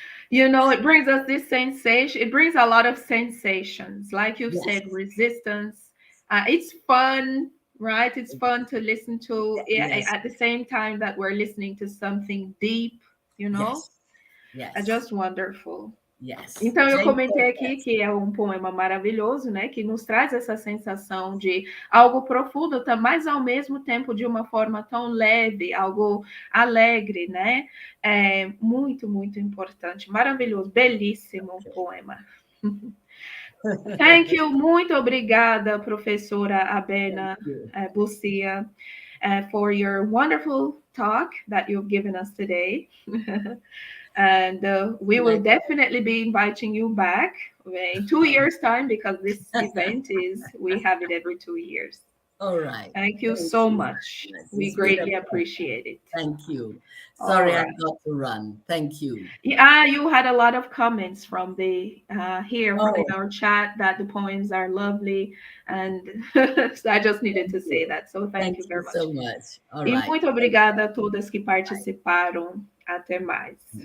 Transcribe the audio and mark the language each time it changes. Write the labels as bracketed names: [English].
[English] It brings us this sensation. It brings a lot of sensations. Like you said, resistance. It's fun, right? It's fun to listen to at the same time that we're listening to something deep, just wonderful. [Portuguese] Então, eu comentei aqui que é um poema maravilhoso, né? Que nos traz essa sensação de algo profundo, mas ao mesmo tempo de uma forma tão leve, algo alegre, né? É muito, muito importante. Maravilhoso, belíssimo poema. [English] Thank you. [Portuguese] Muito obrigada, professora [English] Abena Busia, for your wonderful talk that you've given us today. And we will definitely be inviting you back in 2 years' time, because this event we have it every 2 years. All right. Thank you so much. We greatly appreciate it. Thank you. Sorry, I got to run. Thank you. Yeah, you had a lot of comments from the here in our chat that the poems are lovely, and so I just needed to say that. So thank you very much. So much. All right. [Portuguese] E muito obrigada a todas que participaram. Até mais.